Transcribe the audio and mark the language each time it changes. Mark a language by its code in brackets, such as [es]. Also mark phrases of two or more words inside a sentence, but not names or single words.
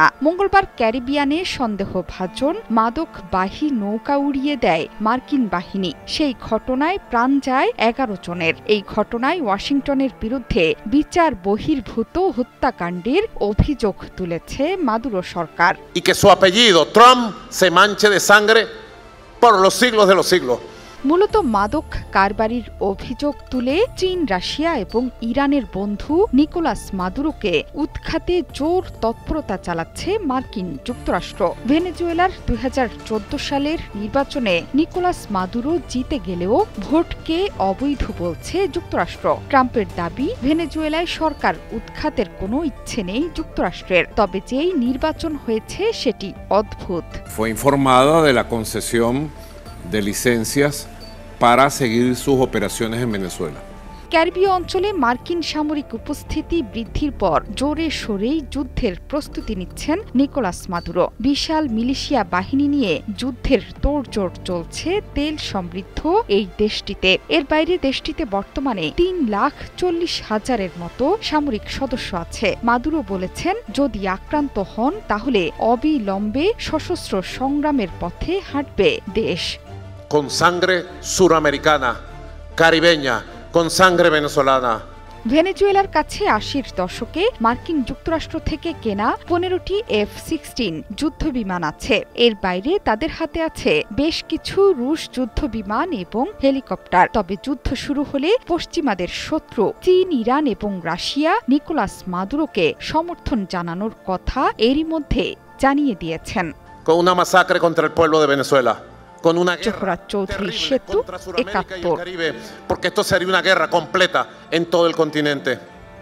[bn] মঙ্গলবার ক্যারিবিয়ানে সন্দেহভাজন মাদকবাহী নৌকা উড়িয়ে দেয় মার্কিন বাহিনী। সেই ঘটনায় প্রাণ যায় 11 জনের। এই ঘটনায় ওয়াশিংটনের বিরুদ্ধে বিচার বহির্ভূত হত্যাকাণ্ডের অভিযোগ তুলেছে মাদুরো সরকার। [es] Y que su apellido Trump se manche de sangre por los siglos de los siglos. [bn] মূলত মাদক কারবারির অভিযোগ তুলে চীন, রাশিয়া এবং ইরানের বন্ধু নিকোলাস মাদুরোকে উৎখাতে জোর তৎপরতা চালাচ্ছে মার্কিন যুক্তরাষ্ট্র। ভেনেজুয়েলার 2014 সালের নির্বাচনে নিকোলাস মাদুরো জিতে গেলেও ভোটকে অবৈধ বলছে যুক্তরাষ্ট্র। ট্রাম্পের দাবি ভেনেজুয়েলায় সরকার উৎখাতের কোনো ইচ্ছে নেই যুক্তরাষ্ট্রের। তবে যেই নির্বাচন হয়েছে সেটি অদ্ভুত। [es] Fue informada de la concesión de licencias para seguir sus operaciones en Venezuela. [bn] ক্যারিবীয় অঞ্চলে মার্কিন সামরিক উপস্থিতি বৃদ্ধির পর জোরে সোরেই যুদ্ধের প্রস্তুতি নিচ্ছেন নিকোলাস মাদুরো। বিশাল মিলিশিয়া বাহিনী নিয়ে যুদ্ধের তোড়জোড় চলছে তেল সমৃদ্ধ এই দেশটিতে। এর বাইরে দেশটিতে বর্তমানে 3,40,000-এর মতো সামরিক সদস্য আছে। মাদুরো বলেছেন যদি আক্রান্ত হন তাহলে অবিলম্বে সশস্ত্র সংগ্রামের পথে হাঁটবে দেশ। [es] Con sangre suramericana, caribeña, con sangre venezolana. [bn] ভেনেজুয়েলার কাছে 80-র দশকে মার্কিন যুক্তরাষ্ট্র থেকে কেনা 15টি F-16 যুদ্ধ বিমান আছে। এর বাইরে তাদের হাতে আছে বেশ কিছু রুশ যুদ্ধ বিমান এবং হেলিকপ্টার। তবে যুদ্ধ শুরু হলে পশ্চিমাদের শত্রু চীন, ইরান এবং রাশিয়া নিকোলাস মাদুরোকে সমর্থন জানানোর কথা এরই মধ্যে জানিয়ে দিয়েছেন। [es] Con una masacre contra el pueblo de Venezuela. Con una guerra Chauthry terrible Setu, contra Sudamérica y el 71. Caribe, porque esto sería una guerra completa en todo el continente.